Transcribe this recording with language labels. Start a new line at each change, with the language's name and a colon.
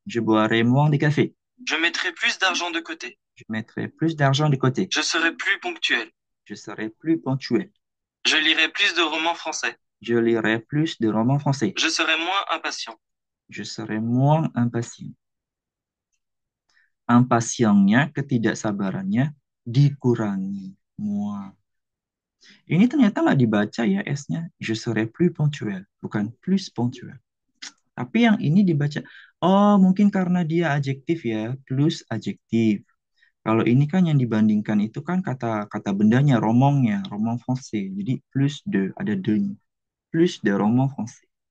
French: Je boirai moins de café. Je mettrai plus d'argent de côté. Je mettrai plus d'argent de côté. Je serai plus ponctuel. Je serai plus ponctuel. Je lirai plus de romans français. Je lirai plus de romans français. Je serai moins impatient. Je serai moins impatient.
Indonesian: Impatientnya, ketidaksabarannya dikurangi. Moins. Ini ternyata nggak dibaca ya S-nya.
French: Je serai plus ponctuel,
Indonesian: bukan
French: plus ponctuel.
Indonesian: Tapi yang ini dibaca, oh mungkin karena dia adjektif ya, plus adjektif. Kalau ini kan yang dibandingkan itu kan kata bendanya, romongnya, roman français. Jadi plus de, ada de-nya.
French: Plus de roman français.